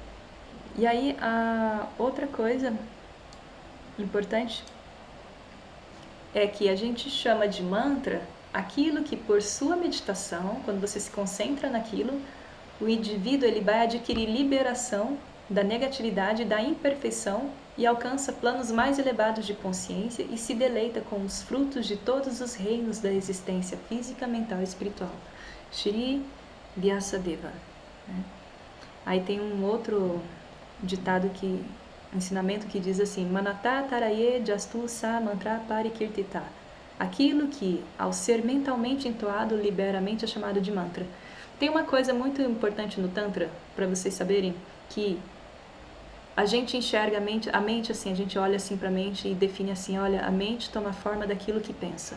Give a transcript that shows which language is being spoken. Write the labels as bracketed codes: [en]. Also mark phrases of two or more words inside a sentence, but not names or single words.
[pt] E aí, a outra coisa importante é que a gente chama de mantra aquilo que, por sua meditação, quando você se concentra naquilo, o indivíduo ele vai adquirir liberação da negatividade e da imperfeição e alcança planos mais elevados de consciência e se deleita com os frutos de todos os reinos da existência física, mental e espiritual. Shri Vyasadeva. Aí tem um outro ditado ensinamento que diz assim: [sa] मनत तरये जस्तु स मन्त्र परिकीर्तित. [pt] Aquilo que, ao ser mentalmente entoado, libera a mente, é chamado de mantra. Tem uma coisa muito importante no Tantra, para vocês saberem, que a gente enxerga a mente assim, a gente olha assim para a mente e define assim, olha, a mente toma forma daquilo que pensa.